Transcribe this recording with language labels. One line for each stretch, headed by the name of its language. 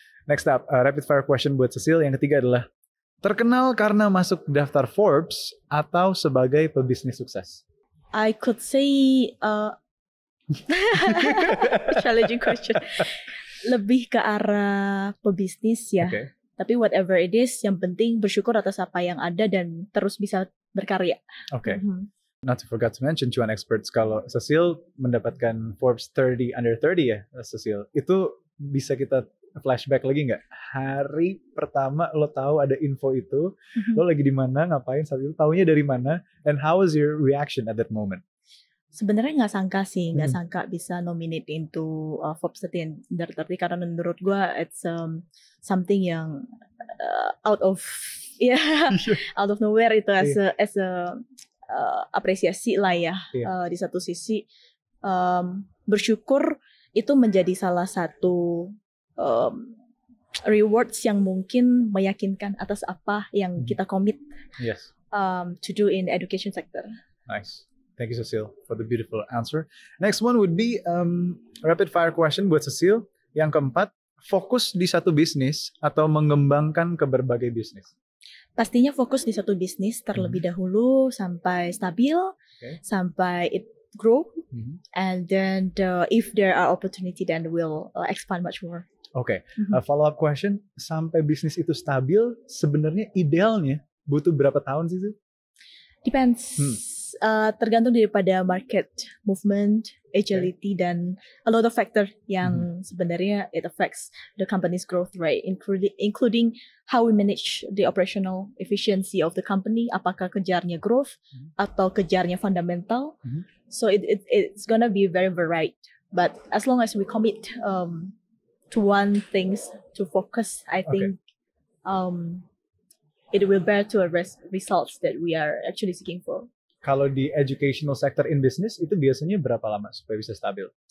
English: Next up, rapid fire question
Indonesian: buat Cecil. Yang ketiga adalah terkenal karena masuk daftar Forbes atau sebagai pebisnis sukses?
English: I could say challenging question.
Indonesian: Lebih ke arah pebisnis ya.
English: Okay.
Indonesian: Tapi
English: whatever it is,
Indonesian: yang penting bersyukur atas apa yang ada dan terus bisa berkarya. Oke.
English: Not to forget to mention,
Indonesian: Cuan Experts, kalau Cecil mendapatkan Forbes 30 under 30 ya, Cecil, itu bisa kita flashback lagi nggak? Hari pertama lo tahu ada info itu, lo lagi di mana, ngapain saat itu, taunya dari mana,
English: and how was your reaction at that moment?
Indonesian: Sebenarnya nggak sangka sih, nggak sangka bisa
English: nominate into
Indonesian: Forbes 30 under 30 karena menurut gue
English: it's something
Indonesian: yang
English: out of out of nowhere
Indonesian: itu as a apresiasi lah ya. Di satu sisi bersyukur itu menjadi salah satu rewards yang mungkin meyakinkan atas apa yang kita komit
English: to do in education sector. Nice. Thank you, Cecile, for the beautiful answer. Next one would be rapid fire question
Indonesian: buat Cecile. Yang keempat, fokus di satu bisnis atau mengembangkan ke berbagai bisnis? Pastinya fokus di satu bisnis terlebih dahulu sampai stabil, sampai
English: it grow, and then if there are opportunity, then we'll expand much more.
Indonesian: Oke,
English: follow up question,
Indonesian: sampai bisnis itu stabil, sebenarnya idealnya butuh berapa tahun sih?
English: Depends.
Indonesian: Tergantung daripada
English: market movement, agility,
Indonesian: dan
English: a lot of factor
Indonesian: yang sebenarnya
English: it affects the company's growth rate, including how we manage the operational efficiency of the company.
Indonesian: Apakah kejarnya growth atau kejarnya fundamental?
English: So it's gonna be very varied. But as long as we commit to one things to focus, I think it will bear to a results that we are actually seeking for.
Indonesian: Kalau di educational sector in business itu biasanya berapa lama supaya bisa stabil?